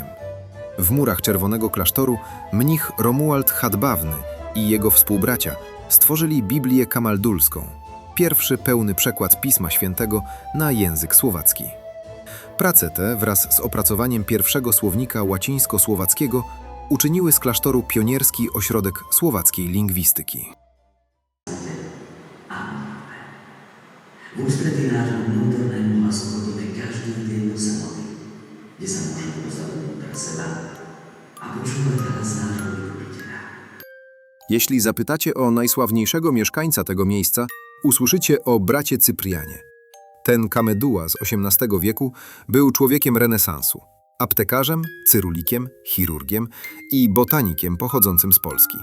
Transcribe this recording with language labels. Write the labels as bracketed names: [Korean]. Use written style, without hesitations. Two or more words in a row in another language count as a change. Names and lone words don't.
[Polish] W murach Czerwonego Klasztoru mnich Romuald Hadbawny i jego współbracia stworzyli Biblię Kamaldulską, pierwszy pełny przekład Pisma Świętego na język słowacki. Prace te wraz z opracowaniem pierwszego słownika łacińsko-słowackiego uczyniły z klasztoru pionierski ośrodek słowackiej lingwistyki. [Slovak] V ústretí nášmu vnútornému hlasu chodíme každý deň do samoty, kde sa môžeme postaviť pre seba a počúvať hlas nášho vykupiteľa. [Polish] Jeśli zapytacie o najsławniejszego mieszkańca tego miejsca, usłyszycie o bracie Cyprianie. Ten Kameduła z XVIII wieku był człowiekiem renesansu, aptekarzem, cyrulikiem, chirurgiem i botanikiem pochodzącym z Polski.